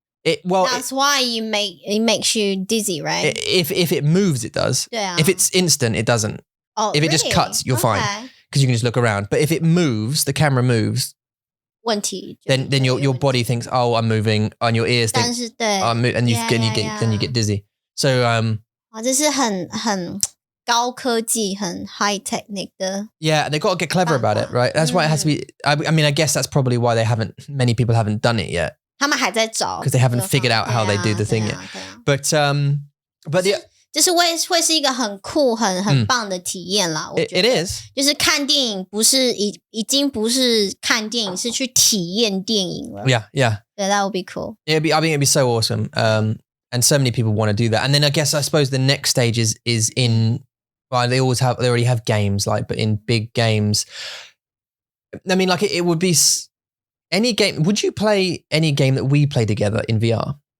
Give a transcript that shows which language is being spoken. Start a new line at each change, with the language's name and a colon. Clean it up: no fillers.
English: That's why it makes you dizzy, right? If it moves, it does. If it's instant, it doesn't. If it just cuts, you're fine because you can just look around. But if it moves, the camera moves.
Chinese: 问题
English: Then your body thinks, oh, I'm moving, and your ears think, I'm moving, and you get dizzy. So
Chinese: 这是很高科技很
English: high technique
Chinese: 的
English: Yeah, they got to get clever about it, right? That's why it has to be. I mean, I guess that's probably why many people haven't done it yet.
Chinese: 他们还在找
English: because they haven't figured out how they do the thing yet. But the
Chinese: 就是会是一个很酷很棒的体验啦。
English: It is.
Chinese: 就是看电影不是已经不是看电影，是去体验电影了。
English: Yeah. Yeah, that would be cool. I think it'd be so awesome. And so many people want to do that. And then I suppose the next stage is in. Well, they already have games but in big games. I mean, like it would be any game. Would you play any game that we play together in VR?